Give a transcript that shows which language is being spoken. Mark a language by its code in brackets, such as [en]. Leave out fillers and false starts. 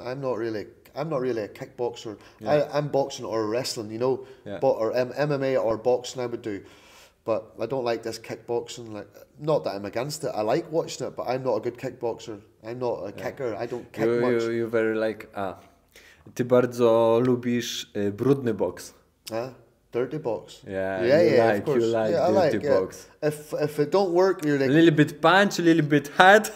[en] I'm not really a kickboxer. Yeah. I'm boxing or wrestling, you know, or MMA or boxing I would do. But I don't like this kickboxing. Like, not that I'm against it. I like watching it, but I'm not a good kickboxer. I'm not a kicker. I don't kick much. You very like. [pl] Ty bardzo lubisz brudny boks. [en] Dirty box. Yeah, of course. You like dirty box. If it don't work, you're like a little bit punch, a little bit head.